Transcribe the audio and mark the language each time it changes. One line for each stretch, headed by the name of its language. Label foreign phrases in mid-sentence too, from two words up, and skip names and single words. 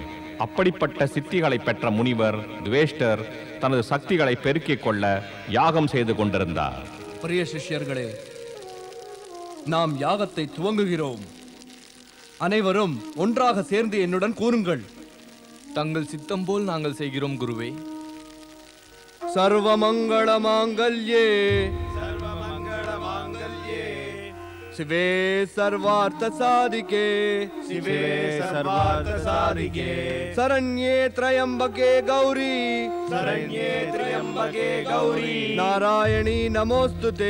Tamil: அப்படிப்பட்ட சித்திகளை பெற்ற முனிவர் துவேஷ்டர் தனது சக்திகளை பெருக்கிக் கொள்ள யாகம் செய்து கொண்டிருந்தார். பிரிய சிஷ்யர்களே, நாம் யாகத்தை துவங்குகிறோம். அனைவரும் ஒன்றாக சேர்ந்து என்னுடன் கூறுங்கள். தங்கள் சித்தம் போல் நாங்கள் செய்கிறோம் குருவே.
Sanskrit: सर्वमङ्गल माङ्गल्ये शिवे सर्वार्थ साधिके शिवे सर्वार्थ साधिके शरण्ये त्र्यंबके गौरी शरण्ये त्र्यंबके गौरी नारायणी नमोस्तुते